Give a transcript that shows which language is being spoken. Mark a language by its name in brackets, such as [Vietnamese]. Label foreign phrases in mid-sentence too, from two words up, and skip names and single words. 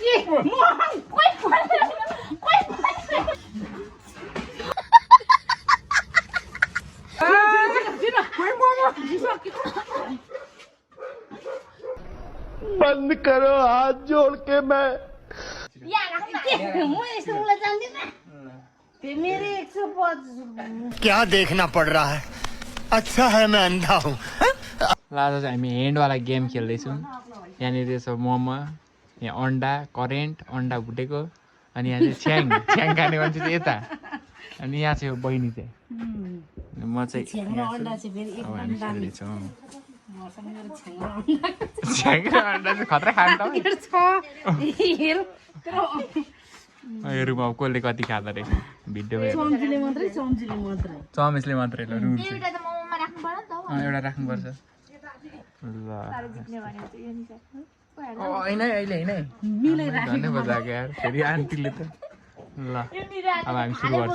[Hindi] बंद करो हाथ जोड़ के मैं क्या देखना पड़ रहा है अच्छा है मैं अंधा हूँ [Nepali] आज चाहिँ हामी ह्यान्डवाला गेम खेल्दैछौँ यहाँनिर छ मोमो यहाँ अन्डा करेन्ट अन्डा भुटेको अनि यहाँ चाहिँ छ्याङ खाने मान्छे चाहिँ यता अनि यहाँ चाहिँ बहिनी चाहिँ म चाहिँ छ्याङ र अन्डा चाहिँ खतरा खान्छ रुम अब कसले कति खाँदो रहेछ भिडियोमा चमेसले मात्रै ल रुम एउटा राख्नुपर्छ ल होइन अहिले होइन धन्यवाद यार फेरि आन्टीले त ल अब हामी सुरु गर्छौँ